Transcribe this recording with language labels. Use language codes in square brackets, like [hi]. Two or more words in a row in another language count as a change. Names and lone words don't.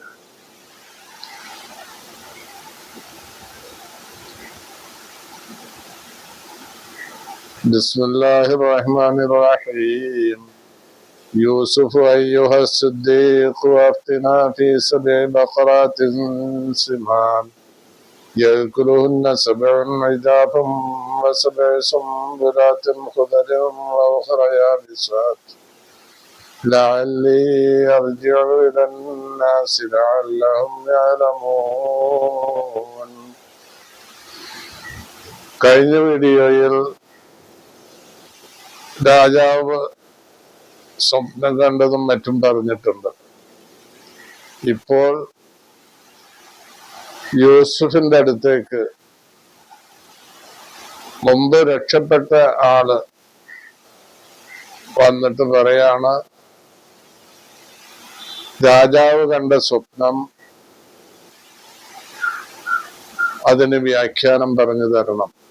[ar] بسم الله الرحمن الرحيم. يوسف أيها الصديق أفتنا في سبع بقرات سمان يأكلهن سبع عجاف وسبع سنبلات خضر وأخر يابسات لعلي أرجع إلى الناس لعلهم يعلمون. [ml] കഴിഞ്ഞ വീഡിയോയിൽ രാജാവ് സ്വപ്നം കണ്ടതും മറ്റും പറഞ്ഞിട്ടുണ്ട്. ഇപ്പോൾ യൂസുഫിന്റെ അടുത്തേക്ക് മുമ്പ് രക്ഷപ്പെട്ട ആള് വന്നിട്ട് പറയാണ്, രാജാവ് കണ്ട സ്വപ്നം അതിന് വ്യാഖ്യാനം പറഞ്ഞു തരണം.